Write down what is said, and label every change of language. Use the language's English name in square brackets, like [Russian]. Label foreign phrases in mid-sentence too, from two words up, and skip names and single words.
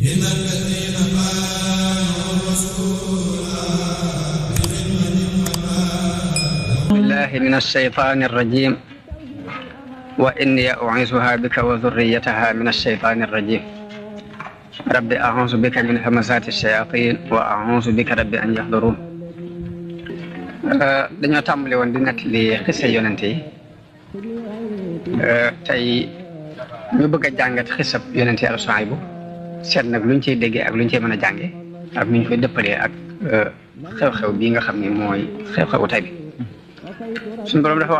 [Arabic] بالله من الشيطان الرجيم وإني أعيذها بك وذريتها من الشيطان الرجيم رب أعوذ بك من همزات الشياطين وأعوذ بك رب أن يحضرون [Wolof] dañoo tàmbali woon di nettali xisa yonent yi tey ñu bëgg a jàngat xisab yonent Yàlla Suhaybu seet nag luñ ciy déggee ak luñ ciy mën a jànge ak nuñ koy dëppalee ak xew-xew bii nga xam ne mooy xew-xewu tey bi suñu boroom dafa